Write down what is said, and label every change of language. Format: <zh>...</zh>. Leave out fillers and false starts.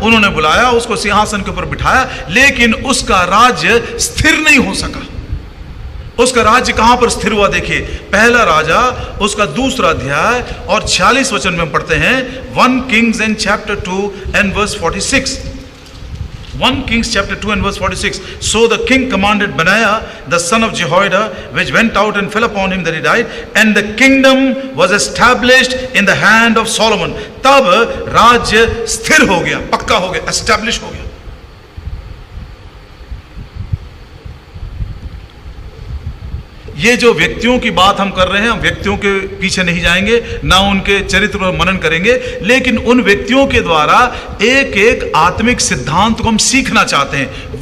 <hi>उन्होंने बुलाया, उसको सिंहासन के ऊपर बिठाया, लेकिन उसका राज्य स्थिर नहीं हो सका। उसका राज्य कहां पर स्थिर हुआ? देखिए, पहला राजा उसका 2 अध्याय और 46 वचन में हम पढ़ते हैं,</hi> <en>1 Kings and chapter 2 and verse 46. 1 Kings chapter 2 and verse 46. So the king commanded Benaiah the son of Jehoiada, which went out and fell upon him that he died, and the kingdom was established in the hand of Solomon.</en> <hi>तब राज्य स्थिर हो गया, पक्का हो गया, establish हो गया। ये जो व्यक्तियों की बात हम कर रहे हैं, हम व्यक्तियों के पीछे नहीं जाएंगे, ना उनके चरित्र पर मनन करेंगे, लेकिन उन व्यक्तियों के द्वारा एक एक आत्मिक सिद्धांत को हम सीखना चाहते हैं।</hi>